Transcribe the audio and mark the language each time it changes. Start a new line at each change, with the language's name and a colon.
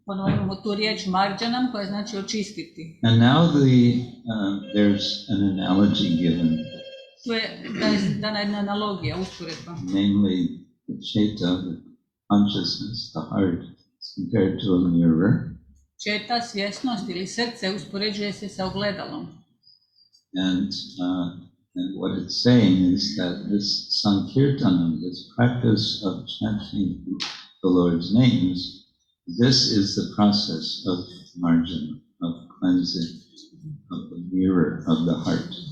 Croatian: Ponovo imamo tu riječ marjanam koja znači očistiti.
English: And now there's an analogy given.
Croatian: Tu je dana jedna analogija, usporedba.
English: Namely, the cheta, the consciousness, the heart, is compared to a mirror.
Croatian: Četa, svjesnost ili srce uspoređuje se sa ogledalom.
English: And what it's saying is that this sankirtanam, this practice of chanting the Lord's names, this is the process of marjana, of cleansing of the mirror of the heart.